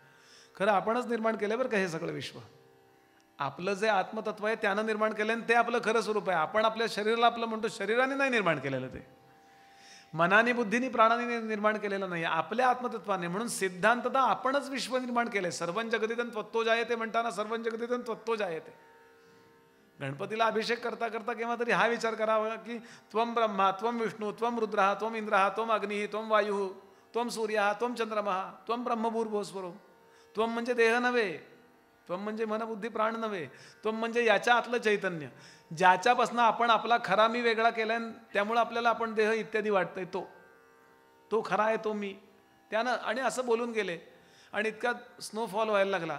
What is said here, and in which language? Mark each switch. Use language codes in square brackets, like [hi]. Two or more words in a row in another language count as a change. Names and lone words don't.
[mr] खरं आपणच निर्माण केलं बरं का हे सगळं विश्व. आपलं जे आत्मतत्व आहे त्यानं निर्माण केलं आणि ते आपलं खरं स्वरूप आहे. आपण आपल्या शरीराला आपलं म्हणतो, शरीराने नाही निर्माण केलेलं, ते मनाने बुद्धीने प्राणाने निर्माण केलेलं नाही, आपल्या आत्मतत्वाने. म्हणून सिद्धांततः आपणच विश्व निर्माण केलंय. [sa] सर्वं जगदिदं त्वत्तो जायते म्हणताना सर्वं जगदिदं त्वत्तो जायते. [mr] गणपतीला अभिषेक करता करता केव्हा तरी हा विचार करावा की [sa] त्वं ब्रह्मा त्वं विष्णू त्वं रुद्रः त्वं इंद्रः त्वं अग्निः त्वं वायुः त्वं सूर्यः त्वं चंद्रमः त्वं ब्रह्मभूर्भुवस्वरो. [mr] त्वं म्हणजे देह नव्हे, त्वं म्हणजे मन बुद्धी प्राण नव्हे, त्वं म्हणजे याच्या आतलं चैतन्य, ज्याच्यापासून आपण आपला खरा मी वेगळा केलाय, त्यामुळे आपल्याला आपण देह इत्यादी वाटतंय. तो खरा आहे, तो मी. त्यानं आणि असं बोलून गेले. आणि इतका स्नोफॉल व्हायला लागला.